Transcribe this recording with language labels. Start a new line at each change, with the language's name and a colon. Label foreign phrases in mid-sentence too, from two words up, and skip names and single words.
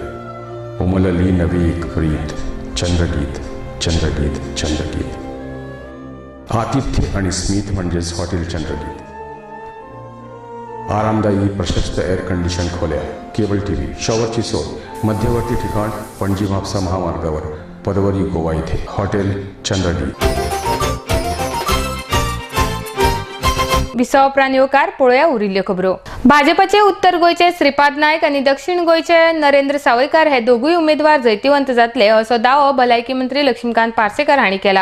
Marathi: उमलली नवी एक प्रीत, चंद्रगीत चंद्रगीत चंद्रगीत. आतिथ्य आणि स्मित म्हणजेच हॉटेल चंद्रगीत. आरामदायी प्रशस्त
English: air condition
Marathi: खोल्या,
English: cable TV,
Marathi: शॉवरची सोय, मध्यवर्ती ठिकाण पणजी म्हापसा महामार्गावर, पदवरी गोवा येथे हॉटेल चंद्रगीत.
Konkani: विसाव प्राणीकार पळोवया उरिल्ल्यो खबरो. भाजपचे उत्तर गोयचे श्रीपाद नायक आणि दक्षिण गोयचे नरेंद्र सावयकार हे दोगूय उमेदवार जैतिवंत जातले असो दावो भलायकी मंत्री लक्ष्मीकांत पार्सेकर हांणी केला.